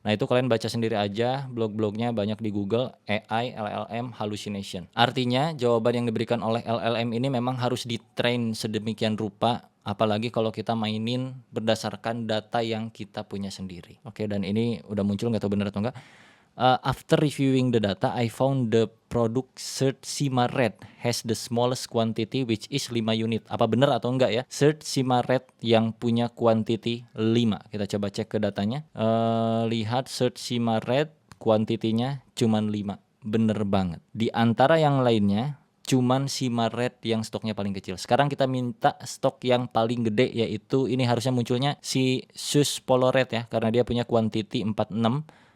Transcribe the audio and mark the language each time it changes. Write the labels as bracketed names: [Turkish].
[Indonesian] Nah, itu kalian baca sendiri aja, blog-blognya banyak di Google, AI LLM hallucination. Artinya jawaban yang diberikan oleh LLM ini memang harus di-train sedemikian rupa, apalagi kalau kita mainin berdasarkan data yang kita punya sendiri. Oke, dan ini udah muncul, nggak tahu benar atau enggak. [English] After reviewing the data, I found the product Shirt Sima Red has the smallest quantity which is 5 unit. [Indonesian] Apa benar atau enggak ya? Shirt Sima Red yang punya quantity 5. Kita coba cek ke datanya. Lihat Shirt Sima Red kuantitinya cuman 5. Bener banget. Di antara yang lainnya cuman Sima Red yang stoknya paling kecil. Sekarang kita minta stok yang paling gede, yaitu ini harusnya munculnya si Sus Polo Red ya, karena dia punya quantity 46.